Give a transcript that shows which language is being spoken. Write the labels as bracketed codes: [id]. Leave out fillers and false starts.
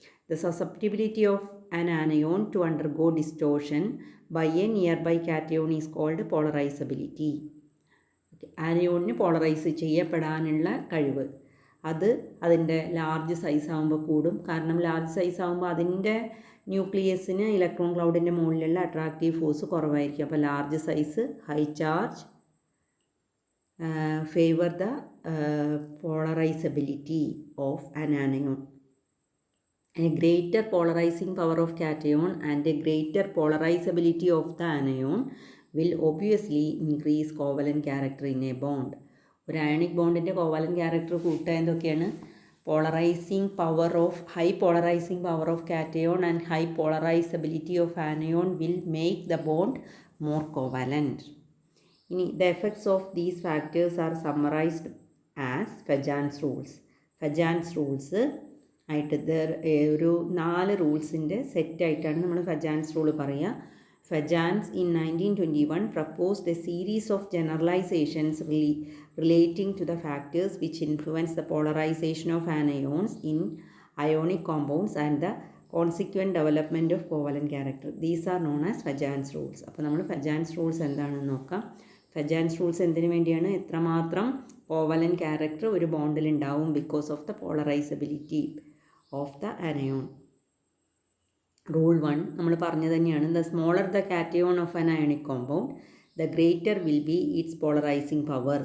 [en] The susceptibility of an anion to undergo distortion by a nearby cation is called polarisability. [ml] ആനയോണിന് polarise ചെയ്യപ്പെടാനുള്ള കഴിവ് അത് അതിൻ്റെ large size ആകുമ്പോൾ കൂടും. കാരണം large size ആകുമ്പോൾ അതിൻ്റെ ന്യൂക്ലിയസിന് ഇലക്ട്രോൺ ക്ലൗഡിൻ്റെ മുകളിലുള്ള അട്രാക്റ്റീവ് ഫോഴ്സ് കുറവായിരിക്കും. അപ്പോൾ large size, high charge [en] favor the polarizability of an anion. A greater polarizing power of cation and a greater polarizability of the anion will obviously increase covalent character in a bond. [ml] ഒരു ionic ബോണ്ടിൻ്റെ covalent character കൂട്ടുക എന്തൊക്കെയാണ്? [en] Polarising power of high polarising power of cation and high polarisability of anion will make the bond more covalent. ഇനി the effects of these factors are summarised as Fajans rules. [ml] Fajans rules ആയിട്ട് ഒരു 4 റൂൾസിൻ്റെ സെറ്റായിട്ടാണ് നമ്മൾ Fajans rule പറയുക. [en] Fajans in 1921 proposed a series of generalizations relating to the factors which influence the polarization of anions in ionic compounds and the consequent development of covalent character. These are known as Fajans rules. [ml] അപ്പോൾ നമ്മൾ Fajans rules എന്താണെന്ന് നോക്കാം. Fajans rules എന്തിനു വേണ്ടിയാണ്? എത്രമാത്രം covalent character ഒരു ബോണ്ടിൽ ഉണ്ടാവും [en] Because of the polarizability of the anion. [ml] Rule 1 നമ്മൾ പറഞ്ഞു തന്നെയാണ്. [en] The smaller the cation of an ionic compound the greater will be its polarizing power.